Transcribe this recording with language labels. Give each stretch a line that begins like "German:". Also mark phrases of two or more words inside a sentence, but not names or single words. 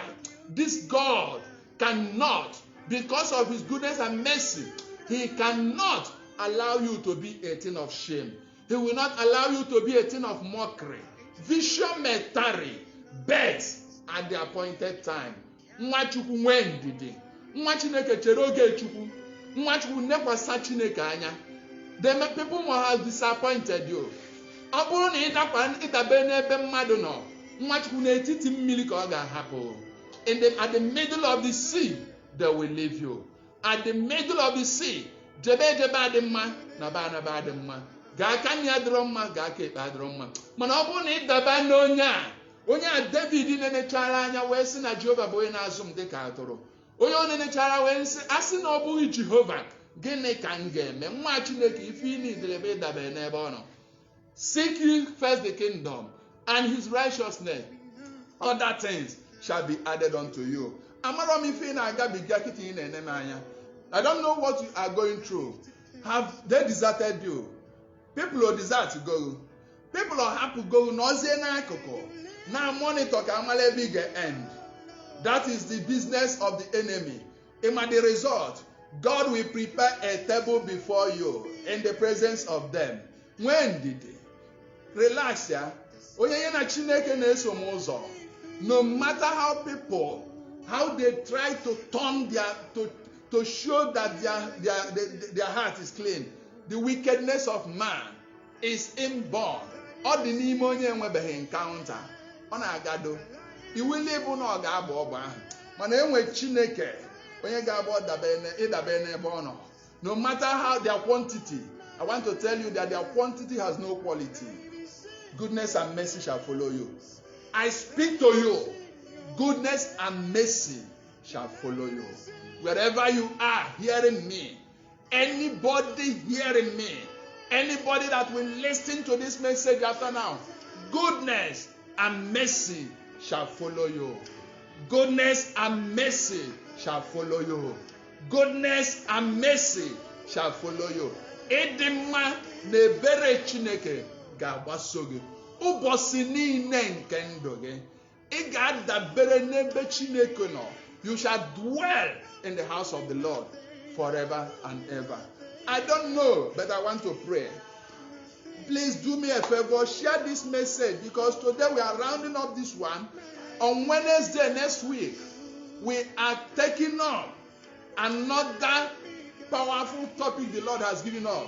English: This God cannot, because of his goodness and mercy, he cannot allow you to be a thing of shame. He will not allow you to be a thing of mockery. Vision may tarry, but at the appointed time.
Igbo: Nwa Chukwu nwe ndidi. Nwa Chineke chere oge Chukwu. Nwa Chukwu nekwasa Chineke anya.
English: The people who have disappointed you.
Igbo: Ọ bụrụ na ịdabe n'ebe mmadụ nọ, nwa Chukwu n'etiti mmiri ka ọ ga-ahapụ.
English: At the middle of the sea, they will leave you. At the middle of the sea,
Igbo: jebe adị mma na ba adị mma. Ga-aka nri adịrọ mma, ga-aka ekpe adịrọ mma. Mana ọ bụrụ na ịdaba n'onye a David nenechara anya wee sị na Jehova bụ onye na-azụ m dịka atụrụ. Onye ọ nenechara wee sị, asị na ọ bụghị Jehova, gịnị ka m ga-eme? Nwa Chineke, ife ị niile ebe ịdabere n'ebe ọ nọ.
English: Seek ye first the kingdom and his righteousness. Other things shall be added unto you.
Igbo: Amara m ife ị na-agabiga kịta ị na-ene m anya.
English: I don't know what you are going through. Have they deserted you? People will desert to go. People are happy to go.
Igbo: N'ozie n'akụkụ.
English: Now monitor
Igbo: ka amala ebe ị ga-end.
English: That is the business of the enemy. In the result, God will prepare a table before you in the presence of them. When did they? Relax ya.
Igbo: Onye na Chineke na-eso m ụzọ.
English: No matter how people, how they try to turn to show that their heart is clean, the wickedness of man is inborn.
Igbo: Ọ dị n'ime onye enwebeghị encounter. Ọ na-agado. Iwu bụ na ọ ga-agba ọgba ahụ. Mana enwe Chineke onye ga-agba ịdabe n'ebe ọ nọ.
English: No matter how their quantity, I want to tell you that their quantity has no quality. Goodness and mercy shall follow you. I speak to you, goodness and mercy shall follow you. Wherever you are hearing me, anybody hearing me, anybody that will listen to this message after now, goodness and mercy shall follow you. Goodness and mercy shall follow you. Goodness and mercy shall follow you.
Igbo: Edema na ebere Chineke ga-agbaso gị. Ụbọchị niile nke ndụ gị, ị ga-adabere n'ebe Chineke nọ.
English: You shall dwell in the house of the Lord forever and ever. I don't know, but I want to pray. Please do me a favor, share this message, because today we are rounding up this one. On Wednesday next week, we are taking up another powerful topic the Lord has given us.